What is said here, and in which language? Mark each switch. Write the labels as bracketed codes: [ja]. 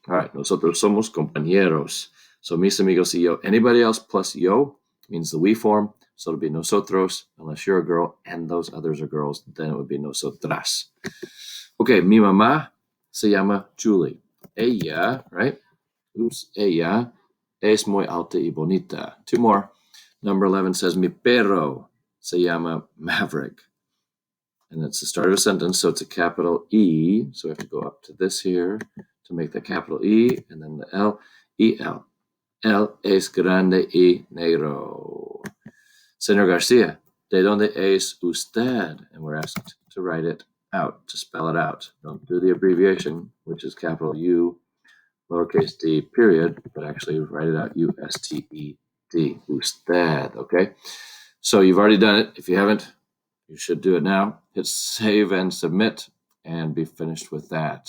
[en] All right, [es] nosotros somos compañeros. So mis amigos y yo. [en] Anybody else plus yo means the we form. So it'll be nosotros, unless you're a girl and those others are girls, then it would be nosotras. [es] Okay, mi mamá se llama Julie. Ella, right? Oops, ella es muy alta y bonita. [en] Two more. Number 11 says, [es] mi perro se llama Maverick. [en] And it's the start of a sentence, so it's a capital E. So we have to go up to this here to make the capital E, and then the L, E-L. [es] Él es grande y negro. Señor Garcia, ¿de dónde es usted? [en] And we're asked to write it out, to spell it out. Don't do the abbreviation, which is capital U, lowercase d, period, but actually write it out, U-S-T-E-D, usted, okay? So you've already done it. If you haven't, you should do it now. Hit save and submit and be finished with that.